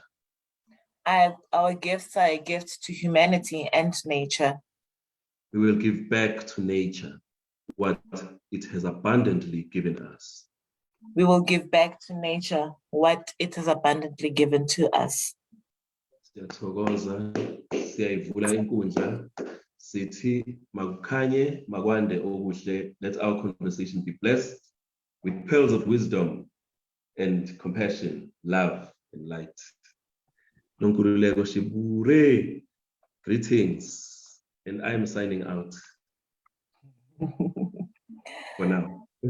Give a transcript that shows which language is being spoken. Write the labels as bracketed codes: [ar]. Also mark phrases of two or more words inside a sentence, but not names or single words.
[en] Our gifts are a gift to humanity and nature. We will give back to nature what it has abundantly given us. We will give back to nature what it has abundantly given to us. [zu] Siyathokoza, siyayivula inkundla, sithi makukhanye, makwande okuhle. [en] Let our conversation be blessed with pearls of wisdom and compassion, love and light. Nonkululeko Shiburi, greetings, and I am signing out for now.